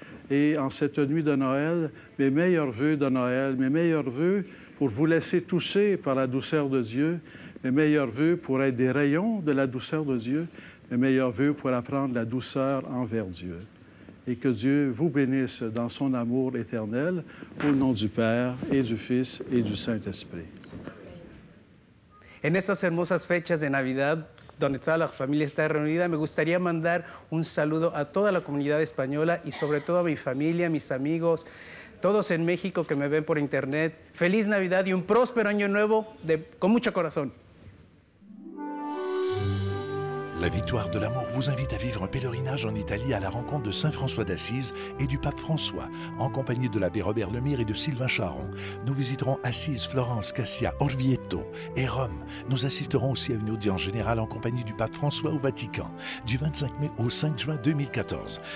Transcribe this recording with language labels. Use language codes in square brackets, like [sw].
[fr] Et en cette nuit de Noël, mes meilleurs vœux de Noël, mes meilleurs vœux pour vous laisser toucher par la douceur de Dieu, mes meilleurs vœux pour être des rayons de la douceur de Dieu, mes meilleurs vœux pour apprendre la douceur envers Dieu. Et que Dieu vous bénisse dans son amour éternel, au nom du Père et du Fils et du Saint-Esprit. [es] En estas hermosas fechas de Navidad, donde toda la familia está reunida, me gustaría mandar un saludo a toda la comunidad española y sobre todo a mi familia, mis amigos, todos en México que me ven por internet. Feliz Navidad y un próspero año nuevo con mucho corazón. [fr] La Victoire de l'Amour vous invite à vivre un pèlerinage en Italie à la rencontre de Saint François d'Assise et du pape François, en compagnie de l'abbé Robert Lemire et de Sylvain Charon. Nous visiterons Assise, Florence, Cassia, Orvieto et Rome. Nous assisterons aussi à une audience générale en compagnie du pape François au Vatican, du 25 mai au 5 juin 2014.